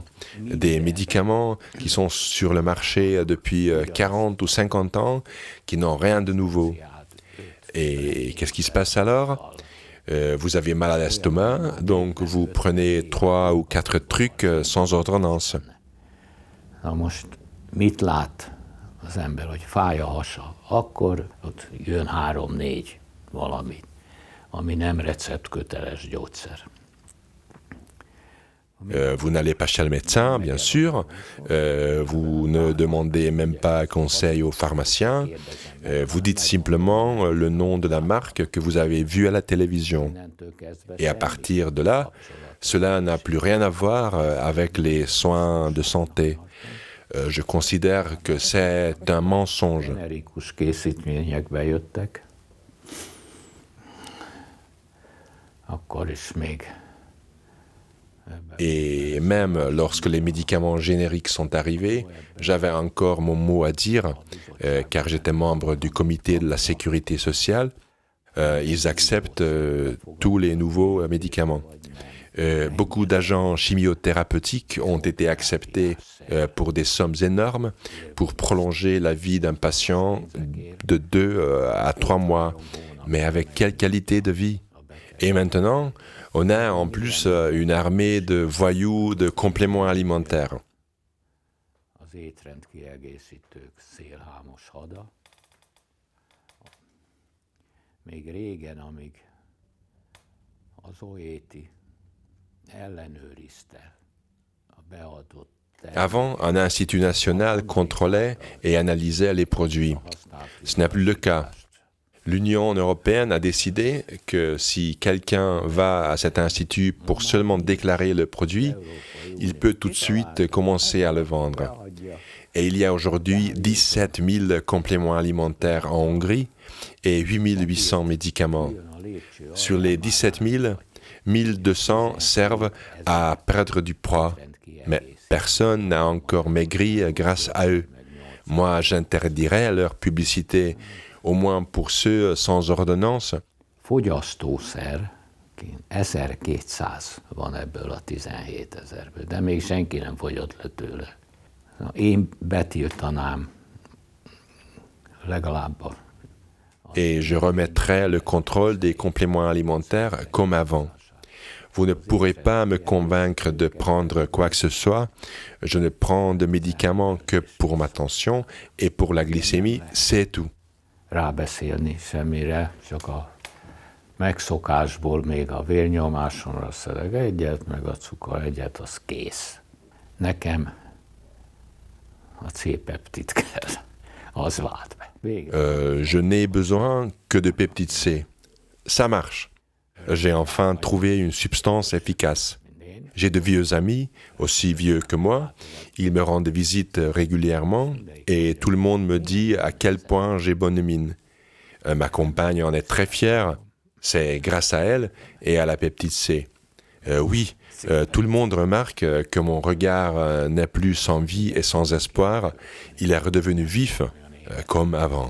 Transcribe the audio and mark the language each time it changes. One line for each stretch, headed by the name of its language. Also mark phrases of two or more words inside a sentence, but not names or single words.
French: Des médicaments qui sont sur le marché depuis 40 ou 50 ans, qui n'ont rien de nouveau. Et qu'est-ce qui se passe alors? Vous avez mal à l'estomac, donc vous prenez 3 ou 4 trucs sans ordonnance.
Hungarian: Na most mit lát az ember, hogy fáj a hasa? Akkor ott jön 3-4 valami, ami nem receptköteles gyógyszer.
French: Vous n'allez pas chez le médecin, bien sûr. Vous ne demandez même pas conseil au pharmacien. Vous dites simplement le nom de la marque que vous avez vue à la télévision.
Hungarian: Innentől kezdve
French: Et à partir de là, cela n'a plus rien à voir avec les soins de santé. Je considère que c'est un mensonge.
Hungarian: generikus készítmények bejöttek, akkor is még
French: Et même lorsque les médicaments génériques sont arrivés, j'avais encore mon mot à dire, car j'étais membre du comité de la sécurité sociale. Ils acceptent tous les nouveaux médicaments. Beaucoup d'agents chimiothérapeutiques ont été acceptés pour des sommes énormes pour prolonger la vie d'un patient de 2 à 3 mois. Mais avec quelle qualité de vie? Et maintenant, on a en plus une armée de voyous de compléments alimentaires.
Hungarian: az étrendkiegészítők szélhámos hada. Még régen, amíg az OETI ellenőrizte a beadott
French: Avant, un institut national contrôlait et analysait les produits. Ce n'est plus le cas. L'Union européenne a décidé que si quelqu'un va à cet institut pour seulement déclarer le produit, il peut tout de suite commencer à le vendre. Et il y a aujourd'hui 17 000 compléments alimentaires en Hongrie et 8 800 médicaments. Sur les 17 000, 1 200 servent à perdre du poids, mais personne n'a encore maigri grâce à eux. Moi, j'interdirais leur publicité, au moins pour ceux sans ordonnance.
Hungarian: Fogyasztószer, 1200 van ebből a 17 000-ből, de még senki nem fogyott le tőle. Én betiltanám legalább a...
French: Et je remettrai le contrôle des compléments alimentaires comme avant. Vous ne pourrez pas me convaincre de prendre quoi que ce soit. Je ne prends de médicaments que pour ma tension et pour la glycémie, c'est tout.
Hungarian: Rábeszélni semmire, csak a megszokásból még a vérnyomásomra szedek egyet, meg a cukor egyet, az kész. Nekem a C-peptid kell, az vált be.
French: Je n'ai besoin que de peptide C. Ça marche. J'ai enfin trouvé une substance efficace. J'ai de vieux amis, aussi vieux que moi. Ils me rendent visite régulièrement et tout le monde me dit à quel point j'ai bonne mine. Ma compagne en est très fière. C'est grâce à elle et à la peptide C. Oui, tout le monde remarque que mon regard n'est plus sans vie et sans espoir. Il est redevenu vif, comme avant.